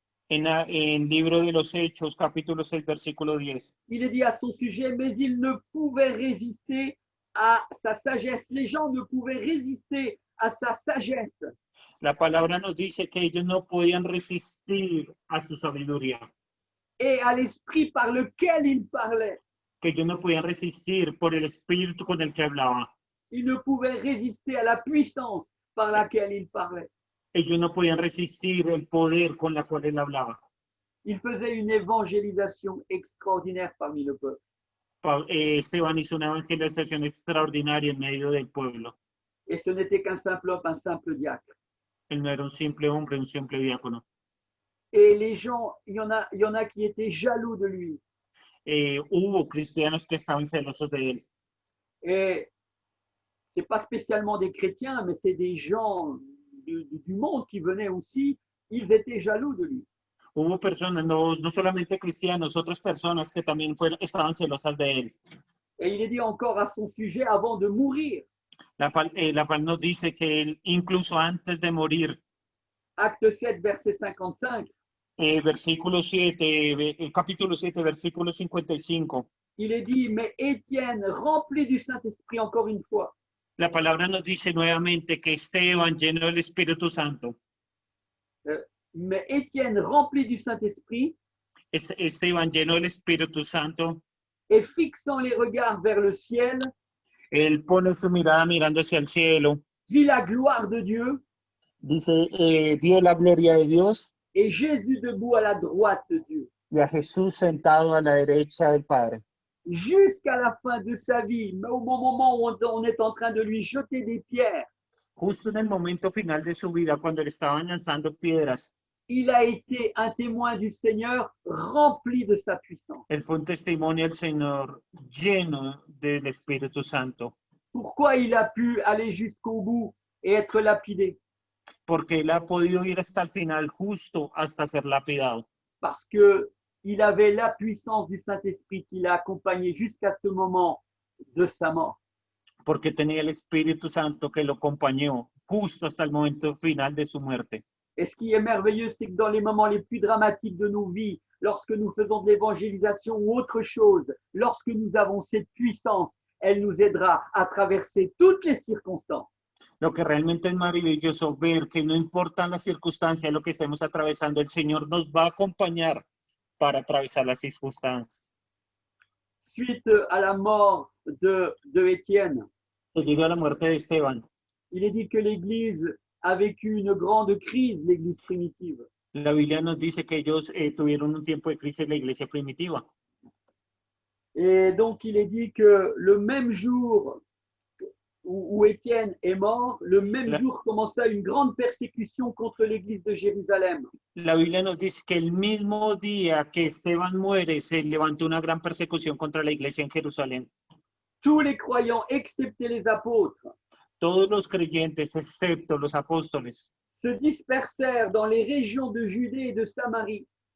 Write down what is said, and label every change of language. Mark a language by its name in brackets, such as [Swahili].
[Spanish] En Libro de los Hechos, capítulo 6, versículo 10. [French] il est dit à son sujet, mais il ne pouvait résister à sa sagesse. Les gens ne pouvaient résister à sa sagesse. [Spanish] La palabra nos dice que ellos no podían resistir a su sabiduría, [French] Et à l'esprit par lequel il parlait. [Spanish] que ellos no podían resistir por el espíritu con el que hablaba. [French] Ils ne pouvaient résister à la puissance par laquelle il parlait. [Spanish] Ellos no podían resistir el poder con la cual él hablaba. [French] Il faisait une évangélisation extraordinaire parmi le peuple. [Spanish] Esteban hizo una evangelización extraordinaria en medio del pueblo. [French] Et ce n'était qu'un simple homme, un simple diacre. [Spanish] Él no era un simple hombre, un simple diácono. [French] Et les gens, il y en a qui étaient jaloux de lui. [Spanish] Hubo cristianos que estaban celosos de él. [French] Et ce n'est pas spécialement des chrétiens, mais c'est des gens du monde qui venaient aussi. Ils étaient jaloux de lui. [Spanish] Hubo personas, no solamente cristianos, otras personas que también estaban celosas de él. [French] Et il est dit encore à son sujet avant de mourir. [Spanish] La palabra nos dice que él, incluso antes de morir, [French] Acte 7, verset 55, [Spanish] versículo 7, capítulo 7, versículo 55. [French] il est dit, mais Étienne, rempli du Saint-Esprit, encore une fois, [Spanish] La palabra nos dice nuevamente que Esteban, lleno del Espíritu Santo, [French] mais Étienne, rempli du Saint-Esprit, [Spanish] Esteban, lleno del Espíritu Santo, [French] et fixant les regards vers le ciel, [Spanish] él pone su mirada mirando hacia el cielo, [French] vit la gloire de Dieu [Spanish] dice, vio la gloria de Dios [French] et Jésus debout à la droite de Dieu. [Spanish] y a Jesús sentado a la derecha del Padre. [French] Jusqu'à la fin de sa vie, mais au moment où on est en train de lui jeter des pierres, [Spanish] Justo en el momento final de su vida, cuando le estaban lanzando piedras, [French] il a été un témoin du Seigneur rempli de sa puissance. [Spanish] él fue un testimonio del Señor lleno del Espíritu Santo, [French] Pourquoi il a pu aller jusqu'au bout et être lapidé? [Spanish] porque él ha podido ir hasta el final, justo hasta ser lapidado, [French] Parce qu'il avait la puissance du Saint-Esprit qui l'a accompagné jusqu'à ce moment de sa mort. [Spanish] porque tenía el Espíritu Santo que lo acompañó justo hasta el momento final de su muerte. [French] Et ce qui est merveilleux, c'est que dans les moments les plus dramatiques de nos vies, lorsque nous faisons de l'évangélisation ou autre chose, lorsque nous avons cette puissance, elle nous aidera à traverser toutes les circonstances. [Spanish] Lo que realmente es maravilloso ver que no importan las circunstancias, lo que estemos atravesando, el Señor nos va a acompañar para atravesar las circunstancias. [French] Suite à la mort de Étienne, [Spanish] Debido a la muerte de Esteban, [French] il est dit que l'Église a vécu une grande crise, l'Église primitive. [Spanish] la Biblia nos dice que ellos tuvieron un tiempo de crisis en la iglesia primitiva. [French] Et donc, il est dit que le même jour où Étienne est mort, le même jour commença une grande persécution contre l'Église de Jérusalem. [Spanish] La Biblia nos dice que el mismo día que Esteban muere, se levantó una gran persecución contra la iglesia en Jerusalén. [French] Tous les croyants, excepté les apôtres, [Spanish] Todos los creyentes, excepto los apóstoles, [French] se dispersèrent dans les régions de Judée et de Samarie.